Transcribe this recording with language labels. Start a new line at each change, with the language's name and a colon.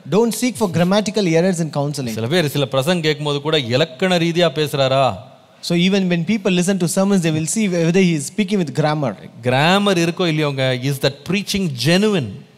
English: Don't seek for grammatical errors in counseling.
Tamil: சில பேர் சில பிரசங்கம் கேட்கும்போது கூட இலக்கண ரீதியா பேசுறாரா.
English: So even when people listen to sermons, they will see whether he is speaking with grammar. Grammar
Tamil: இருக்கோ இல்லையோங்க,
English: is that preaching genuine?